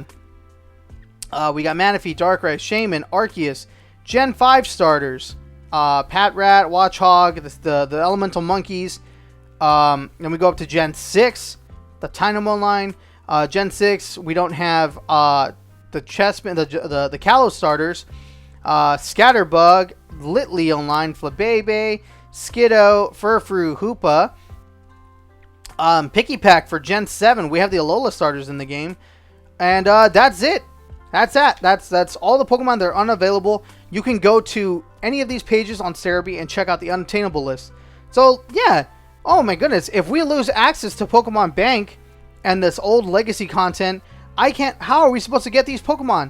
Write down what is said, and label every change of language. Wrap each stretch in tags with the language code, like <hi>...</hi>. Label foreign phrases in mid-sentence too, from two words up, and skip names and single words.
<en>We got Manaphy, Darkrai, Shaman, Arceus. Gen 5 starters. Patrat, Watchog, the Elemental Monkeys. Then we go up to Gen 6, the Tynamo line. Gen 6, we don't have the Chessman, the Kalos starters. Scatterbug, Litleo line, Flabebe, Skiddo, Furfrou, Hoopa. Pikipek for Gen 7. We have the Alola starters in the game. And that's it. That's all the Pokemon that are unavailable. You can go to any of these pages on Cerebi and check out the unattainable list. So, yeah. Oh my goodness. If we lose access to Pokemon Bank and this old legacy content, how are we supposed to get these Pokemon?</en>